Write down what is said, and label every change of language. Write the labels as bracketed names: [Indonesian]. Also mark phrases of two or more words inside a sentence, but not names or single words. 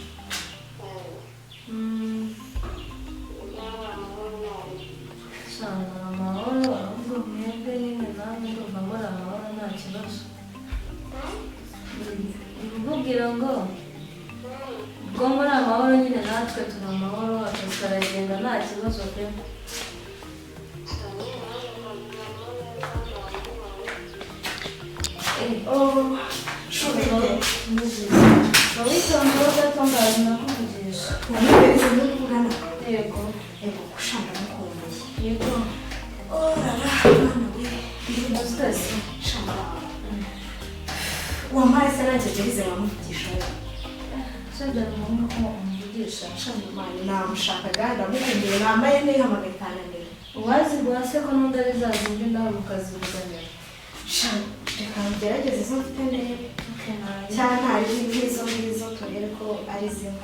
[Kinyarwanda] Sana amahoro ahubwo mwebwe nyine namwe ndumva muri amahoro nta kibazo. Ndikubwira ngo ubwo muri amahoro nyine natwe turi amahoro akazi karagenda nta kibazo pe. [Turkish] Oh, şöyle. Balıklarımda da tam ağzına koyacağız. Onu verirsen de buradan. Yego. Kuşandan koymuş. Yego. Nasılsın? Şamba. [Kinyarwanda] Wampaye se nanjye ngeze nkamuvugisha. [Turkish] Sen de onu umuvugisha. [Kinyarwanda] Shamba namushakaga ndamukumbuye nambaye neza amagatananira. Uwazi rwase ko n'undari zazindi nawe mukazibuganira. Shamba reka ngerageze izo mfite ndebe. Cyane hari nk'izo ngizo turebe ko ari zimwe.